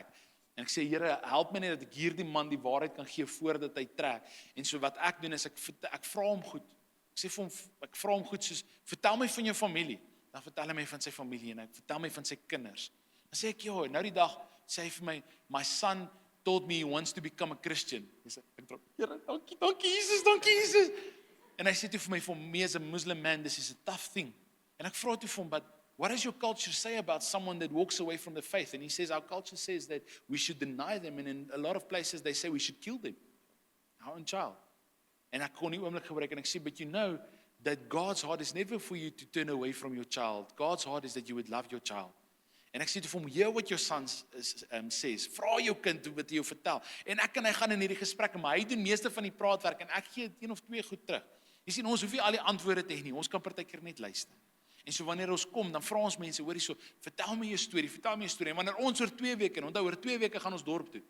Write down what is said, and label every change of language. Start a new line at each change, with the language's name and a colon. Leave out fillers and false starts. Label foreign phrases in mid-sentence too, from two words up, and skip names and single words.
Afrikaans: En ek sê, Here, help my net dat ek hierdie man die waarheid kan gee voordat hy trek. En so wat ek doen is ek vra hom goed. Ek vra hom goed soos vertel my van jou familie. Dan vertel hy my van sy familie en ek vertel my van sy kinders. Dan sê ek, "Ja, nou die dag sê hy vir my,
English: my son told me he wants to become a Christian."
Afrikaans: Ek dink, "Here, dankie Jesus." En hy sê toe vir my,
English: "For me as a Muslim man, this is a tough thing."
Afrikaans: En ek vra toe vir hom,
English: "But what does your culture say about someone that walks away from the faith?" And he says, "Our culture says that we should deny them, and in a lot of places they say we should kill them, our own child."
Afrikaans: En ek kon nie oomblik gebruik en ek sê,
English: "But you know that God's heart is never for you to turn away from your child. God's heart is that you would love your child."
Afrikaans: En ek sê toe vir hom,
English: "Hear what your son says.
Afrikaans: Vra jou kind wat hy jou vertel." En ek en hy gaan in hierdie gesprekke, maar hy doen meeste van die praatwerk en ek gee 1 of 2 goed terug. Jy sien, ons hoef nie al die antwoorde te hê nie. Ons kan partykeer net luister. En so wanneer ons kom, dan vra ons mense, hoorie so, vertel my jou storie. En wanneer ons oor 2 weke, en onthou oor 2 weke gaan ons dorp toe.